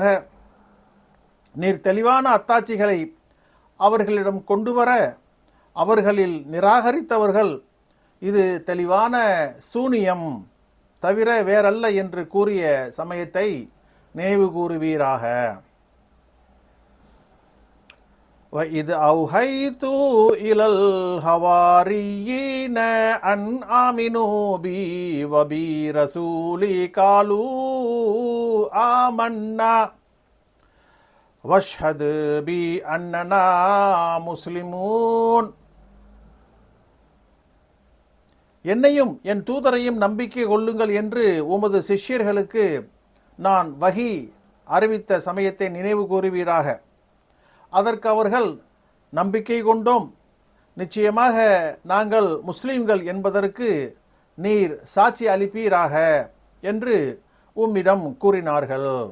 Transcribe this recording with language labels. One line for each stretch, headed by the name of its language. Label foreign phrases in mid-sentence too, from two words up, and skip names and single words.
Tamil: நீர் தெளிவான அத்தாட்சிகளை அவர்களிடம் கொண்டு வர அவர்களில் நிராகரித்தவர்கள் இது தெளிவான சூனியம் தவிர வேறல்ல என்று கூறிய சமயத்தை நினைவு கூறுவீராக.
Arabic: وَإِذْ أَوْحَيْتُ إِلَى الْحَوَارِيِّينَ أَنْ آمِنُوا بِي وَبِرَسُولِي قَالُوا آمَنَّا وَاشْهَدْ بِأَنَّنَا مُسْلِمُونَ.
Tamil: என்னையும் என் தூதரையும் நம்பிக்கை கொள்ளுங்கள் என்று உமது சிஷ்யர்களுக்கு நான் வஹி அறிவித்த சமயத்தை நினைவு கூறுவீராக. அதற்கு அவர்கள், நம்பிக்கை கொண்டோம், நிச்சயமாக நாங்கள் முஸ்லிம்கள் என்பதற்கு நீர் சாட்சி அளிப்பீராக என்று உம்மிடம் கூறினார்கள்.